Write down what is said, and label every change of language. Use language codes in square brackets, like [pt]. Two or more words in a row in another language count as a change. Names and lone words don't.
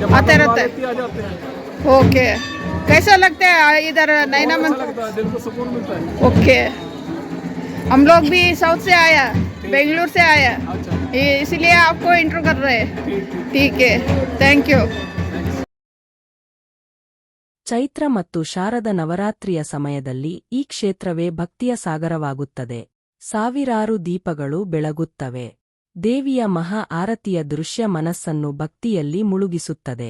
[hi] आते माता रहते हैं। बुलाती है, आ जाते हैं। ओके कैसा लगता है इधर नैना बहुत अच्छा मंदिर? लगता है, दिल को सुकून मिलता है। ओके हम लोग भी साउथ से आया, बेंगलुरु से आया, अच्छा, इसीलिए आपको इंटरव्यू कर रहे हैं। ठीक ठीक है, [en] thank you. [kn] ಚೈತ್ರ ಮತ್ತು ಶಾರದ ನವರಾತ್ರಿಯ ಸಮಯದಲ್ಲಿ ಈ ಕ್ಷೇತ್ರವೇ ಭಕ್ತಿಯ ಸಾಗರವಾಗುತ್ತದೆ. ಸಾವಿರಾರು ದೀಪಗಳು ಬೆಳಗುತ್ತವೆ. ದೇವಿಯ ಮಹಾ ಆರತಿಯ ದೃಶ್ಯ ಮನಸ್ಸನ್ನು ಭಕ್ತಿಯಲ್ಲಿ ಮುಳುಗಿಸುತ್ತದೆ.